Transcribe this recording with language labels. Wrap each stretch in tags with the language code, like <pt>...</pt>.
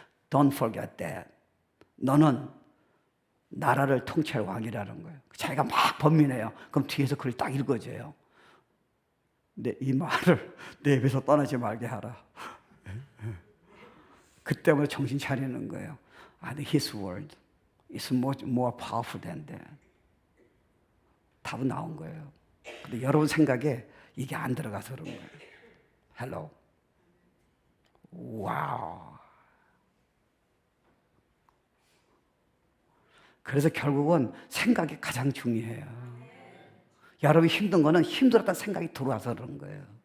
<en>Don't forget that.</en> <ko>너는 나라를 통치할 왕이라는 거예요. 자기가 막 번민해요. 그럼 뒤에서 그걸 딱 읽어줘요. 이 말을 내 입에서 떠나지 말게 하라. 그때부터 정신 차리는 거예요.</ko> <en>His word is more powerful than that.</en> <ko>답은 나온 거예요. 근데 여러분 생각에 이게 안 들어가서 그런 거예요. Hello. 와우. 그래서 결국은 생각이 가장 중요해요. 여러분이 힘든 거는 힘들었다는 생각이 들어와서 그런 거예요.</ko>